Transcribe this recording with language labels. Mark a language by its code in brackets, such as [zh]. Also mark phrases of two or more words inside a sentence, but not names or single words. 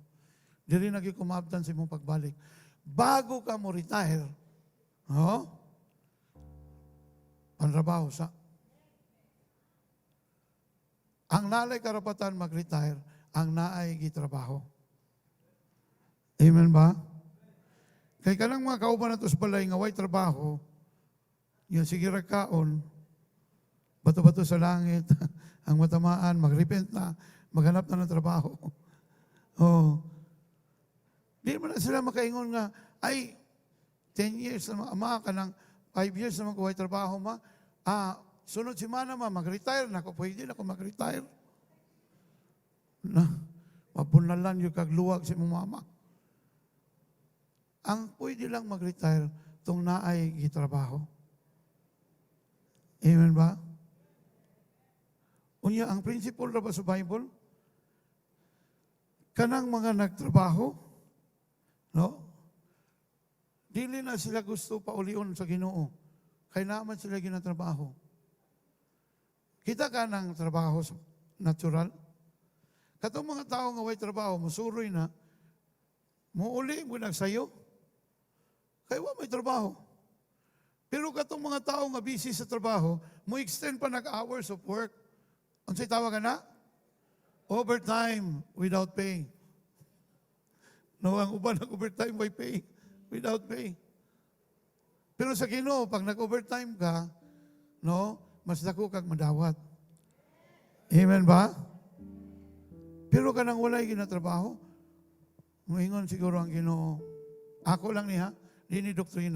[ceb] Diri na gyud ko maabtan sa imong pagbalik. Bago ka mo retire, panrabaho sa. Ang nalay karapatan mag-retire, ang naay gitrabaho. Amen ba? Kay kanang mga kauban nato sa balay nga way trabaho, yung sige rakaon, [tl] bato-bato sa langit, ang matamaan, [ceb] mag-repent na, [tl] maghanap na ng trabaho. [ceb] Di mo na sila makaingon nga, ay, 10 years na ama ka ng 5 years na magkuhay trabaho ma, sunod si mana ma, [tl] mag-retire na ako, pwede na ako mag-retire. [ceb] Na, mapunalan yung kagluwag si mong mama. Ang pwede lang mag-retire, itong naay gitrabaho. Amen ba? Unya, ang principle na ba sa Bible, kanang mga nagtrabaho, no? Dili na sila gusto paulion sa Ginoo. Kaya naman sila ginatrabaho. Kita ka ng trabaho natural. Katong mga tao nga way trabaho, musuroy na, muuli mo nagsayo, kaya wa may trabaho. Pero katong mga tao nga busy sa trabaho, mo extend pa nag- [en] hours of work. [ceb] Unsay tawag na? [en] Overtime without pay. [ceb] No, ang uban nag-overtime by pay, [en] without pay. [ceb] Pero sa Ginoo, pag nag-overtime ka, no, mas dako kag madawat. Amen ba? Pero kanang walay ginatrabaho, muingon siguro ang Ginoo. Ako lang niya, di ni doktrina.